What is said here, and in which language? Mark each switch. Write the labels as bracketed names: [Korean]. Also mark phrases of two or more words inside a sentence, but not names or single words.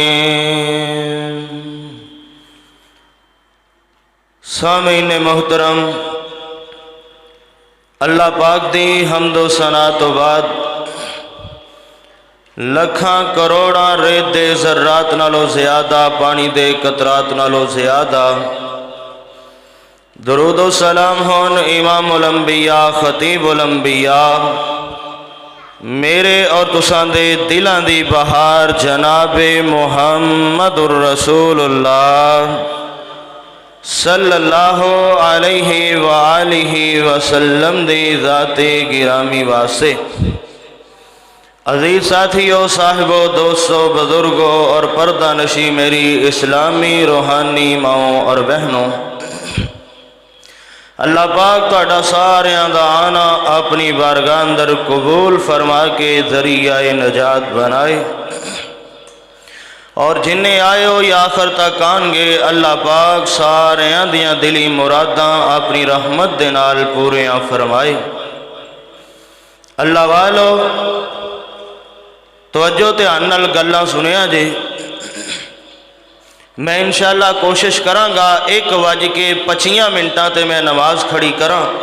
[Urdu] سامعین محترم, [Punjabi] اللہ پاک دی حمدو ثنا تو بعد لکھاں کروڑاں ریت دے ذرات نالوں زیادہ، پانی دے قطرات نالوں زیادہ درودو سلام ہون [Arabic] إمام الأنبياء خطيب الأنبياء [Punjabi] میرے اور تساں دے دلاں دی بہار جنابِ [Arabic] محمد رسول الله صلى الله عليه و آله وسلم [Punjabi] دی ذاتِ گرامی واسطے عزیز ساتھیوں، صاحبوں، دوستوں، بزرگوں اور پردہ نشیں میری اسلامی روحانی ماؤں اور بہنوں, اللہ پاک تہاڈا ساریاں دا آنا اپنی بارگاہ اندر قبول فرما کے ذریعہ نجات بنائے اور جنہیں آئے ہو یا آخر تک آئیں گے, اللہ پاک ساریاں دیاں دلی مراداں اپنی رحمت دے نال پوریاں فرمائے. اللہ والو توجہ دھیان نال گلاں سنیا جے. میں ان شاء اللہ کوشش کرانگا 1:25 تے میں نماز کھڑی کرا.